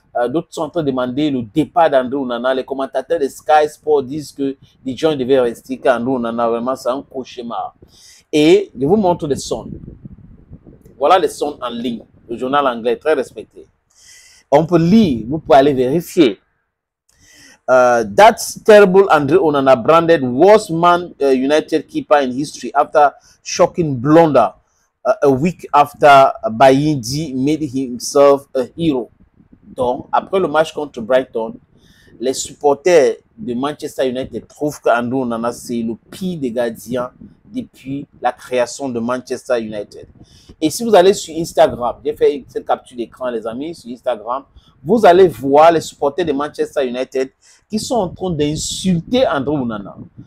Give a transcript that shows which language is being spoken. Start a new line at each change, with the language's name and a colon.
French: D'autres sont en train de demander le départ d'Andrew Onana. Les commentateurs de Sky Sport disent que les gens devaient rester, qu'Andrew Onana, vraiment, c'est un cauchemar. Et je vous montre des sons. Voilà les sons en ligne. Le journal anglais très respecté. On peut lire, vous pouvez aller vérifier.
English: That's terrible. Andrew Onana branded worst man United keeper in history after shocking blunder a week after Bayindi made himself a hero.
French: Donc, après le match contre Brighton, les supporters de Manchester United trouvent qu'Andrew Onana, c'est le pire des gardiens depuis la création de Manchester United. Et si vous allez sur Instagram, j'ai fait cette capture d'écran, les amis, sur Instagram, vous allez voir les supporters de Manchester United qui sont en train d'insulter Andrew Onana.